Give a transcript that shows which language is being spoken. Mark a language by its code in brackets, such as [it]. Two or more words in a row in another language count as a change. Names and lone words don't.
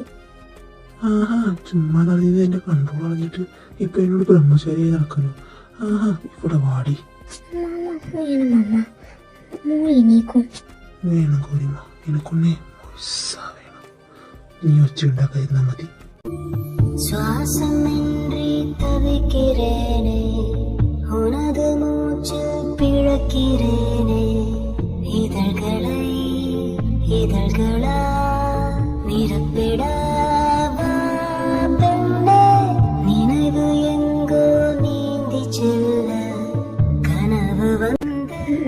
[ml] ആഹാ, ചുമ്മാ നടന്നത് എന്റെ കൺട്രോൾ കളഞ്ഞിട്ട് ഇപ്പൊ എന്നോട് ബ്രഹ്മചാരിയായി നടക്കുന്നു. ആഹാ, ഇവിടെ വാടി. വേണം മമ്മ, മോൾ എണീക്കും. വേണം ഗൗരിമ്മ, എനക്കൊന്നേ വേണം. നീ ഒച്ച ഉണ്ടാക്കാതിരുന്നാ മതി. [ta] சுவாசமின்றி தவிக்கிறேனே உனது மூச்சில் பிழக்கிறேனே இதழ்களா நிரப்பிடவா பெண்ணே நினைவு எங்கோ நீந்தி செல்ல கனவு வந்து